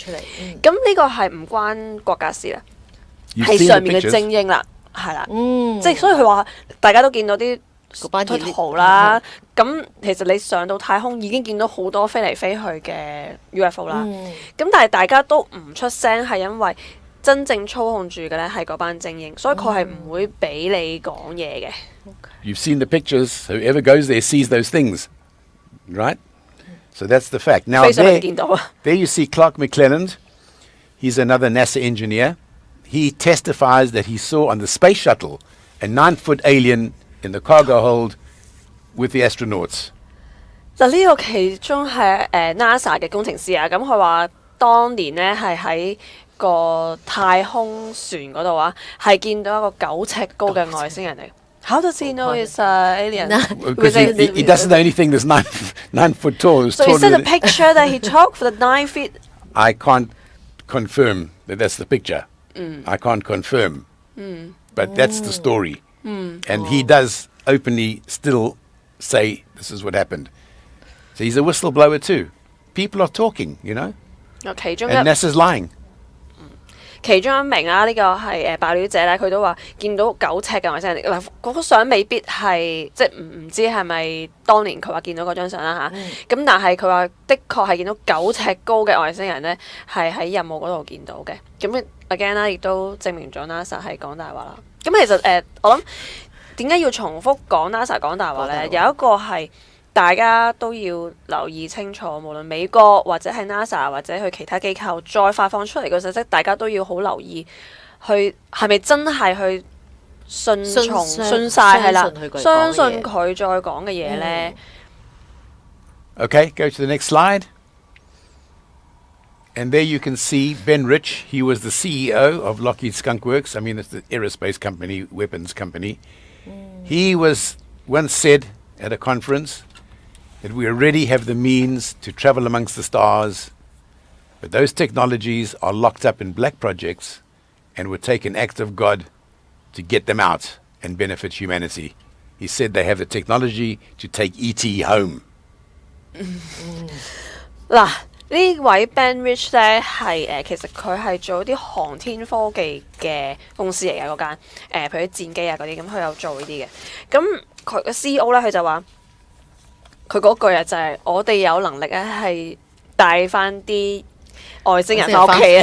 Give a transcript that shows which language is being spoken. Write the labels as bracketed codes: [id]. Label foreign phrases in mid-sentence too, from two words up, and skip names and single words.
[yue] 咁呢個係唔關國家事啦，係上面嘅精英啦，係啦，即係所以佢話大家都見到啲圖啦，咁其實你上到太空已經見到好多飛嚟飛去嘅 UFO 啦，咁但係大家都唔出聲，係因為真正操控住嘅咧係嗰班精英，所以佢係唔會俾你講嘢嘅。 [en] You've seen the pictures. Whoever goes there sees those things, right? So that's the fact. Now there you see Clark McClelland. He's another NASA engineer. He testifies that he saw on the space shuttle a 9-foot alien in the cargo hold with the astronauts. [yue] 嗱呢個其中係NASA 嘅工程師啊，咁佢話當年咧係喺個太空船嗰度啊，係見到一個9尺高嘅外星人嚟。 [en] How does he know it's alien? Because he doesn't know anything that's 9 foot tall. So is it a picture that he took for the 9 feet? I can't confirm that that's the picture. I can't confirm. But that's the story. And he does openly still say this is what happened. So he's a whistleblower too. People are talking, you know. And NASA's lying. [yue] 其中一名啦，呢個係爆料者咧，佢都話見到9尺嘅外星人。嗱，嗰幅相未必係即係唔知係咪當年佢話見到嗰張相啦嚇。咁但係佢話的確係見到9尺高嘅外星人咧，係喺任務嗰度見到嘅。咁 again 啦，亦都證明咗 NASA 係講大話啦。咁其實我諗點解要重複講 NASA 講大話咧？有一個係大家都要留意清楚，無論美國或者係 NASA 或者佢其他機構再發放出嚟嘅信息，大家都要好留意，去係咪真係去信晒係啦，相信佢再講嘅嘢咧。 [en] Okay, go to the next slide. And there you can see Ben Rich. He was the CEO of Lockheed Skunk Works. I mean, it's the aerospace company, weapons company. He was once said at a conference that we already have the means to travel amongst the stars, but those technologies are locked up in black projects and would take an act of God to get them out and benefit humanity. He said they have the technology to take E.T. home. [yue] 嗱，呢位 Ben Rich 咧係其實佢係做啲航天科技嘅公司嚟嘅嗰間，譬如啲戰機啊嗰啲，咁佢有做呢啲嘅。咁佢嘅 CEO 咧，佢就話佢嗰句啊，就係我哋有能力咧係帶翻啲外星人翻屋企啊！